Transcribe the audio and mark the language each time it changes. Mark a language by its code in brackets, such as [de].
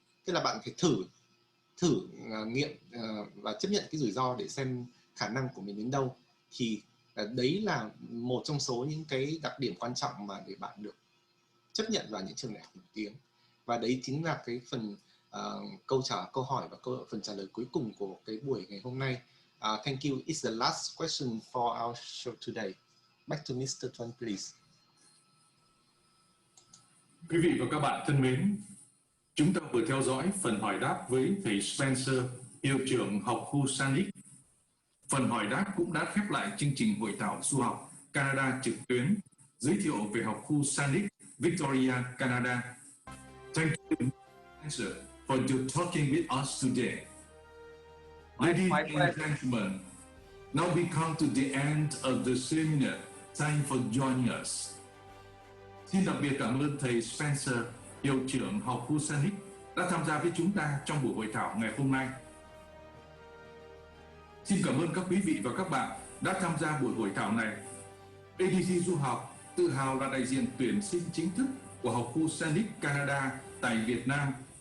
[vi] Tức là bạn phải thử nghiệm và chấp nhận cái rủi ro để xem khả năng của mình đến đâu. Thì đấy là một trong số những cái đặc điểm quan trọng mà để bạn được chấp nhận vào những trường đại học nổi tiếng. Và đấy chính là cái phần câu hỏi và phần trả lời cuối cùng của cái buổi ngày hôm nay. [en] Thank you. It's the last question for our show today. Back to Mr. Tuan, please. [vi] Quý vị và các bạn thân mến, chúng ta vừa theo dõi phần hỏi đáp với thầy Spencer, hiệu trưởng học khu Saanich. Phần hỏi đáp cũng đã khép lại chương trình hội thảo du học Canada trực tuyến giới thiệu về học khu Saanich, Victoria, Canada. [en] Thank you, Spencer, for your talking with us today. Ladies and gentlemen, now we come to the end of the seminar. Thank you for joining us. [vi] Xin đặc biệt cảm ơn thầy Spencer, hiệu trưởng học khu Saanich, đã tham gia với chúng ta trong buổi hội thảo ngày hôm nay. Xin cảm ơn các quý vị và các bạn đã tham gia buổi hội thảo này. ADC Du học tự hào là đại diện tuyển sinh chính thức của học khu Saanich, Canada tại Việt Nam.